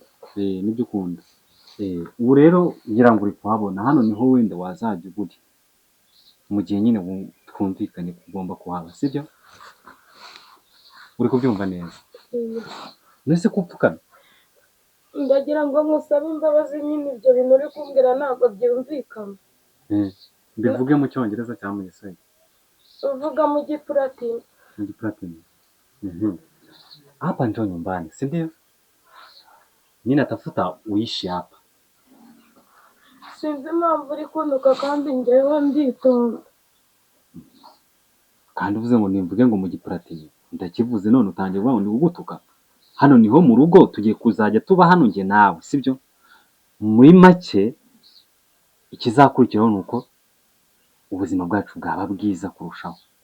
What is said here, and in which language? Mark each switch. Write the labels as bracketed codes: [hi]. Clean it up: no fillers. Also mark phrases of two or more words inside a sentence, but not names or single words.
[rw] nibyo ukunda ubu rero ngira ngo uri kuhabona hano niho wenda wazajya ugura mu gihe nyine twumvikanye ko ugomba kuhaba sibyo uri kubyumva neza nese ko upfukamye ndagira ngo ngusabe imbabazi nyine ibyo bintu uri kumbwira ntabwo byumvikana mbivuge mu cyongereza cyangwa mu giswahili uvuga mu gipuratini mu gipuratini [sw] hapa njoo nyumbani si ndio mimi natafuta uishi hapa [rw] sinzi impamvu uri kuntuka kandi njyewe nditonda kandi uvuze ngo nimvuge ngo mu gipuratini ndakivuze none utangiye kuvuga ngo ni ugutuka hano niho mu rugo tugiye kuzajya tuba hano njye nawe sibyo muri make ikizakurikiraho ni uko ubuzima bwacu bwaba bwiza kurushaho